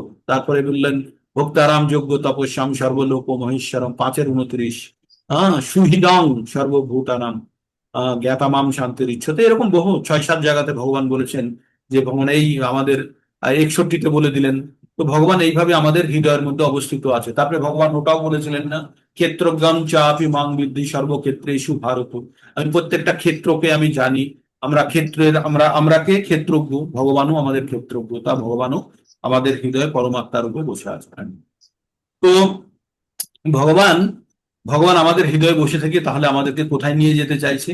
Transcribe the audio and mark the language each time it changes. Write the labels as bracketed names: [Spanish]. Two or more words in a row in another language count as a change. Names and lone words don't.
[Bangla] তারপরে বললেন [Sanskrit] ভক্তারাম যোগ্য তপস্যাম সর্বলোক মহেশ্বরম 5-29, সুহৃদং সর্বভূতানাম জ্ঞাতামাম শান্তির ইচ্ছতে। [Bangla] এরকম বহু 6-7 জায়গাতে ভগবান বলেছেন যে ভগবান এই আমাদের 61-তে বলে দিলেন। তো ভগবান এইভাবে আমাদের হৃদয়ের মধ্যে অবস্থিত আছে। তারপরে ভগবান ওটাও বলেছিলেন না, [Sanskrit] ক্ষেত্রজ্ঞান চাপি মাং বিদ্ধি সর্বক্ষেত্রেষু ভারত, [Bangla] আমি প্রত্যেকটা ক্ষেত্রকে আমি জানি। আমরা ক্ষেত্রের আমরা কে ক্ষেত্রজ্ঞ, ভগবানও আমাদের ক্ষেত্রজ্ঞ, তা ভগবানও আমাদের হৃদয়ে পরমাত্মার উপরে বসে আছেন। তো ভগবান ভগবান আমাদের হৃদয়ে বসে থেকে তাহলে আমাদেরকে কোথায় নিয়ে যেতে চাইছে?